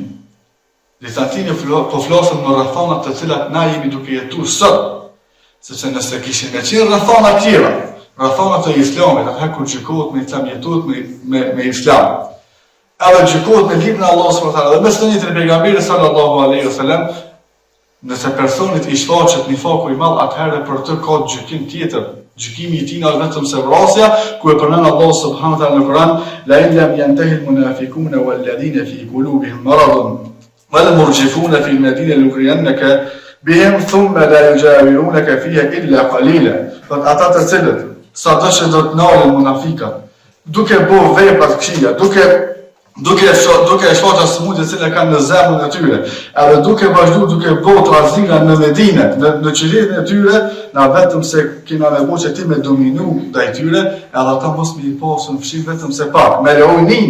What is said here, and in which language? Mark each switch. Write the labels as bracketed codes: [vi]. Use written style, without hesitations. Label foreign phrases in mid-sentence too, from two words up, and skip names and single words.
[sq] Distancimi po flasim në rrethana të cilat na jemi duke jetuar sot, sepse nëse kishin me qenë rrethana të tjera, rrethana të islamit, atëherë kur gjykohet me islam jetohet me islam. Edhe gjykohet me librin e Allahut [ar] سبحانه وتعالى [sq] dhe me sunetin e pejgamberit [ar] صلى الله عليه وسلم, [sq] nëse personit i shfaqet një faku i madh, atëherë për të ka gjykim tjetër. Gjykimi i tij është vetëm se vrasja, ku e përmend Allahu [ar] سبحانه وتعالى [sq] në Kur'an, [ar] لئن لم ينته المنافقون والذين في قلوبهم مرض والمرجفون في المدينة لنغرينك بهم ثم لا يجاورونك فيها إلا قليلا. [sq] Ata të cilët sado që do të ndalen munafikat, duke bërë vepra të këqija, duke e shfaqur smundjet që kanë në zemrën e tyre, edhe duke vazhduar duke bërë trazira në Medinë, në qytetin e tyre, na vetëm se kena nevojë që ti me dominu ndaj tyre, edhe ata mos më i pasën fshi vetëm se pak, me lojnin.